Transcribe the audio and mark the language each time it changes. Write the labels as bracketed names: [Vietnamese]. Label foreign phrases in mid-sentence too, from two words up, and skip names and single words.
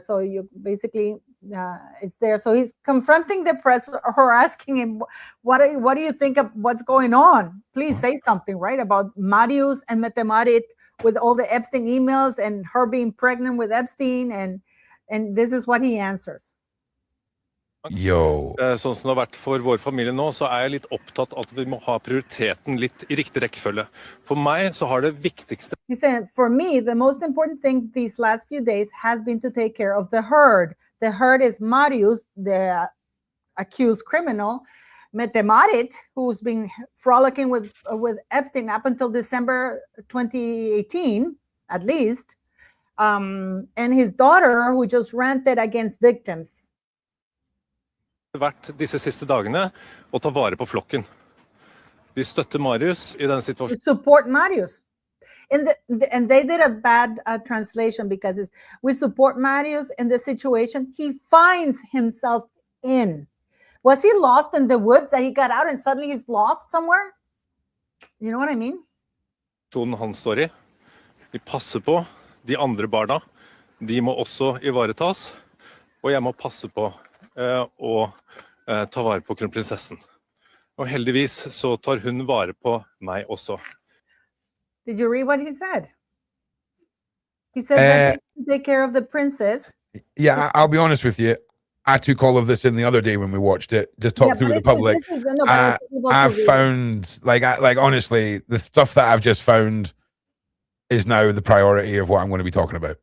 [English] So you basically, it's there. So he's confronting the press or asking him, what do you think of what's going on? Please say something, right? About Marius and Metemarit with all the Epstein emails and her being pregnant with Epstein. And this is what he answers. Yo. [Norwegian] Sånn som det har vært for vår familie nå, så jeg litt opptatt at vi må ha prioriteten litt I riktig rekkefølge. For meg så har det viktigste. [English] He said, for me, the most important thing these last few days has been to take care of the herd. The herd is Marius, the accused criminal, Metemarit, who's been frolicking with Epstein up until December 2018, at least, and his daughter, who just ranted against victims. [Norwegian] Vært disse siste dagene å ta vare på flokken. Vi støtter Marius I den situasjonen. [English] Support Marius. And they did a bad translation because we support Marius in the situation he finds himself in. Was he lost in the woods that he got out and suddenly he's lost somewhere? You know what I mean? [Norwegian] Han står I. Vi passer på de andre barna. De må også ivaretas. Og jeg må passe på og ta vare på kronprinsessen. Og heldigvis så tar hun vare på meg også. [English] Did you read what he said? He said that they take care of the princess. Yeah, I'll be honest with you. I took all of this in the other day when we watched it. Just talk through the public. I found, like honestly, the stuff that I've just found is now the priority of what I'm going to be talking about.